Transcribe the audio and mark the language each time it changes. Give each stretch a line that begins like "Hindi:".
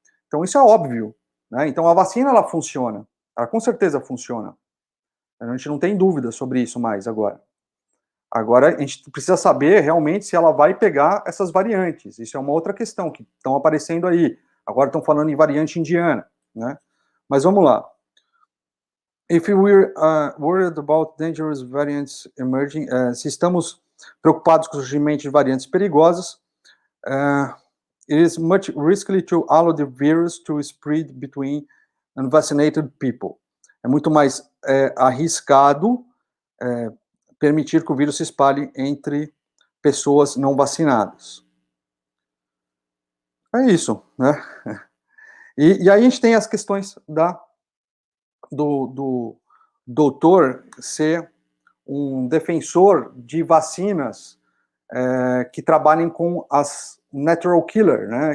Portuguese: Então isso é óbvio, né? Então a vacina ela funciona, ela com certeza funciona. A gente não tem dúvida sobre isso mais agora. Agora, a gente precisa saber realmente se ela vai pegar essas variantes. Isso é uma outra questão que estão aparecendo aí. Agora estão falando em variante indiana, né? Mas vamos lá.
English: If we're worried about dangerous variants emerging,
Portuguese: se estamos preocupados com o surgimento de variantes perigosas,
English: it is much risky to allow the virus to spread between unvaccinated people.
Portuguese: É muito mais arriscado permitir que o vírus se espalhe entre pessoas não vacinadas. É isso, né? E aí a gente tem as questões do doutor ser um defensor de vacinas que trabalhem com as natural killer, né?